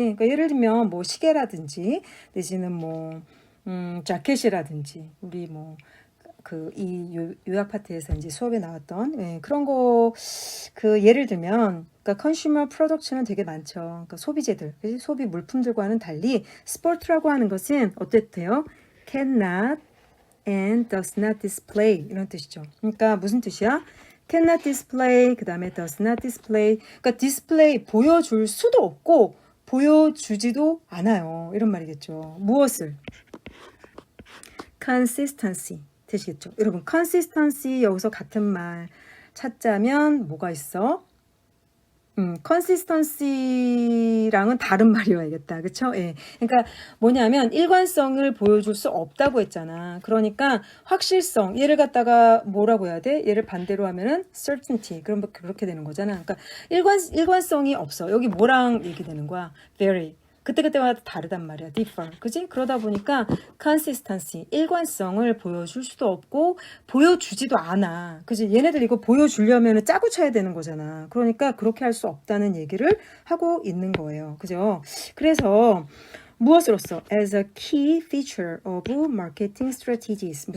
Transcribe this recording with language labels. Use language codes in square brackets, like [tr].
[ko] 그러니까 예를 들면 뭐 시계라든지 내지는 뭐 자켓이라든지 우리 뭐 이 요약 파트에서 이제 수업에 나왔던 예, 그런 거 그 예를 들면 그러니까 컨슈머 프로덕트는 되게 많죠. 그러니까 소비재들, 그치? 소비 물품들과는 달리 스포츠라고 하는 것은 어땠대요? [en] cannot and does not display [ko] 이런 뜻이죠. 그러니까 무슨 뜻이야? [en] cannot display [ko] 그 다음에 [en] does not display [ko] 그러니까 display 보여줄 수도 없고 보여주지도 않아요. 이런 말이겠죠. 무엇을? consistency 되시겠죠? 여러분 consistency 여기서 같은 말 찾자면 뭐가 있어? consistency랑은 다른 말이어야겠다. 그쵸? 예. 그러니까 뭐냐면 일관성을 보여줄 수 없다고 했잖아. 그러니까 확실성, 얘를 갖다가 뭐라고 해야 돼? 얘를 반대로 하면은 certainty. 그럼 그렇게 되는 거잖아. 그러니까 일관성이 없어. 여기 뭐랑 얘기되는 거야? [en] very. [ko] 그때그때마다 다르단 말이야. [en] differ. [ko] 그지? 그러다 보니까 consistency, 일관성을 보여줄 수도 없고 보여주지도 않아. 그지? 얘네들 이거 보여주려면 짜고 쳐야 되는 거잖아. 그러니까 그렇게 할 수 없다는 얘기를 하고 있는 거예요. 그죠? 그래서 무엇으로써? [en] As a key feature of marketing strategies.